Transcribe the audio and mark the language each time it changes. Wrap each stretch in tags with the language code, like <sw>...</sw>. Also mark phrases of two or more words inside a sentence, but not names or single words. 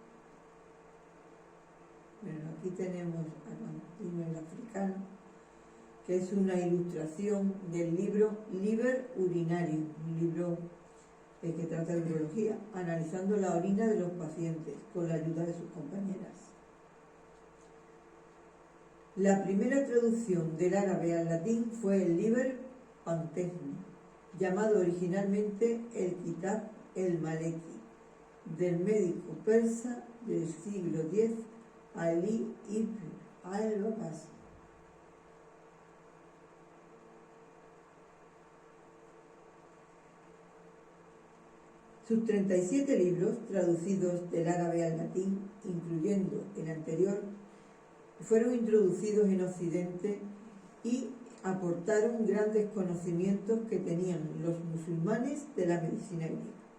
<es>Bueno, aquí tenemos a Constantino el africano, que es una ilustración del libro Liber Urinarium, un libro que trata de urología, analizando la orina de los pacientes con la ayuda de sus compañeras. La primera traducción del árabe al latín fue el Liber Pantechni, llamado originalmente el Kitab el-Maleki, del médico persa del siglo X, Ali ibn al-Waqas. Sus 37 libros, traducidos del árabe al latín, incluyendo el anterior, fueron introducidos en Occidente y aportaron grandes conocimientos que tenían los musulmanes de la medicina griega.</es>